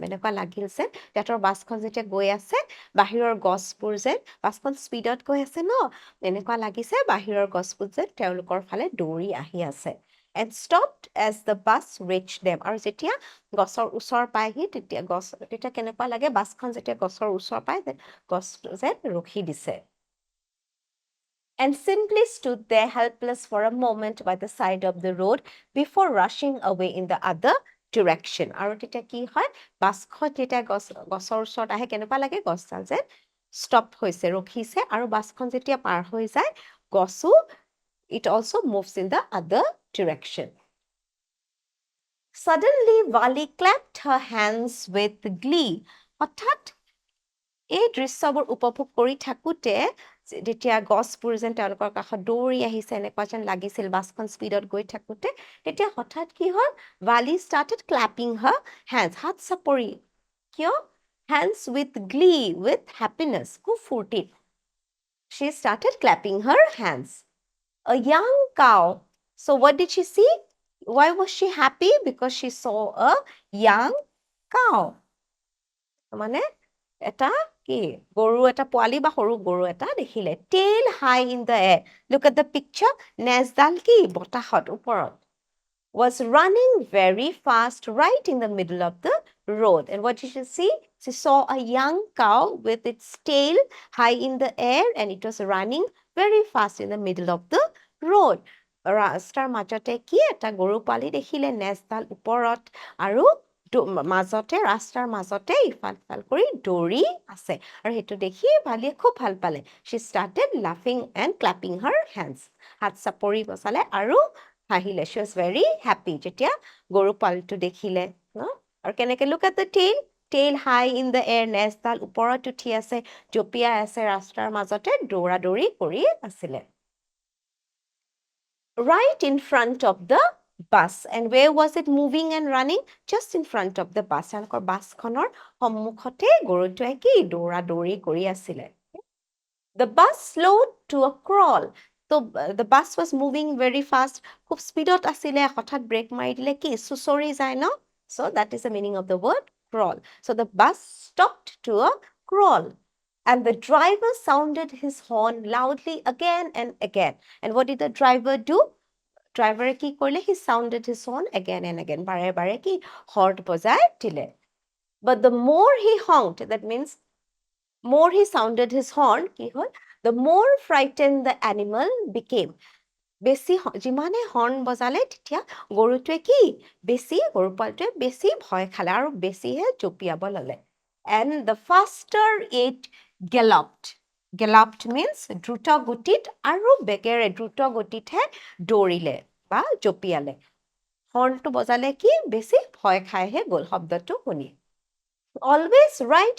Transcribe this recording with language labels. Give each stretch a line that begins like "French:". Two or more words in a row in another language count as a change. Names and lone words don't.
Assamese: এনেকুৱা লাগিল যে তেহেঁতৰ বাছখন যেতিয়া গৈ আছে, বাহিৰৰ গছবোৰ যেন বাছখন স্পীডত গৈ আছে ন, এনেকুৱা লাগিছে বাহিৰৰ গছবোৰ যেন তেওঁলোকৰ ফালে দৌৰি আহি আছে।
English: And stopped as the bus reached them.
Assamese: আৰু যেতিয়া গছৰ ওচৰ পায়হি তেতিয়া কেনেকুৱা লাগে? বাছখন যেতিয়া গছৰ ওচৰ পায়, গছটো যেন ৰখি দিছে।
English: And simply stood there helpless for a moment by the side of the road before rushing away in the other direction.
Assamese: আৰু তেতিয়া কি হয়? বাছখন যেতিয়া গছৰ ওচৰত আহে, কেনেকুৱা লাগে? গছডাল যেন ষ্টপ হৈছে, ৰখিছে, আৰু বাছখন যেতিয়া পাৰ হৈ যায়, গছো
English: it also moves in the other direction. Suddenly, Vali clapped her hands with glee.
Assamese: হঠাৎ এই দৃশ্যবোৰ উপভোগ কৰি থাকোঁতে যেতিয়া গছবোৰ যেন তেওঁলোকৰ কাষত দৌৰি আহিছে এনেকুৱা যেন লাগিছিল বাছখন স্পীডত গৈ থাকোঁতে, তেতিয়া হঠাৎ কি হ'ল?
English: Vali started clapping her hands.
Assamese: হাত চাপৰি। কিয়?
English: Hands with glee, with happiness.
Assamese: খুব ফূৰ্তিত।
English: She started clapping her hands. A young cow. So what did she see? Why was she happy? Because she saw a young cow.
Assamese: মানে এটা কি? গৰু এটা পোৱালি বা সৰু গৰু এটা দেখিলে।
English: Tail high in the air. Look at the picture.
Assamese: নেজডাল কি? বতাহত ওপৰত.
English: Was running very fast right in the middle of the road. And what did she see? She saw a young cow with its tail high in the air, and it was running very fast in the middle of the road.
Assamese: ৰাস্তাৰ মাজতে কি? এটা গৰু পোৱালি দেখিলে, নেজডাল ওপৰত, আৰু মাজতে ৰাস্তাৰ মাজতে ইফাল সিফাল কৰি দৌৰি আছে। আৰু সেইটো দেখি ভালিয়ে খুব ভাল পালে।
English: She started laughing and clapping her hands.
Assamese: হাত চাপৰি বজালে আৰু হাঁহিলে।
English: She was very happy
Assamese: যেতিয়া গৰু পোৱালিটো দেখিলে ন? আৰু কেনেকে?
English: Look at the tail high in the air.
Assamese: নেজডাল ওপৰত উঠি আছে, জঁপিয়াই আছে, ৰাস্তাৰ মাজতে দৌৰা দৌৰি কৰি আছিলে।
English: Right in front of the bus. And where was it moving and running? Just in front of the bus.
Assamese: তেওঁলোকৰ বাছখনৰ সন্মুখতে গৰুটোৱে কি? দৌৰা দৌৰি কৰি আছিলে।
English: The bus slowed to a crawl. So the bus was moving very fast.
Assamese: খুব স্পীডত আছিলে, হঠাৎ ব্ৰেক মাৰি দিলে কি? চুচৰি যায় ন?
English: So that is the meaning of the word crawl. So the bus stopped to a crawl. And the driver sounded his horn loudly again and again. And what did the driver do?
Assamese: Driver কি কৰিলে?
English: He sounded his horn again and again.
Assamese: বাৰে বাৰে কি? হৰ্ণ বজাই দিলে।
English: But the more he honked, that means more he sounded his horn,
Assamese: কি হ'ল?
English: The more frightened the animal became.
Assamese: বেছি যিমানে হৰ্ণ বজালে তেতিয়া গৰুটোৱে কি? গৰু পোৱালিটোৱে বেছি ভয় খালে আৰু বেছিহে জঁপিয়াব ল'লে।
English: And the faster it galloped.
Assamese: galloped means দ্ৰুত গতিত আৰু বেগেৰে দ্ৰুত গতিতহে দৌৰিলে বা জঁপিয়ালে হৰ্ণটো বজালে কি বেছি ভয় খাইহে গ'ল শব্দটো শুনি
English: always right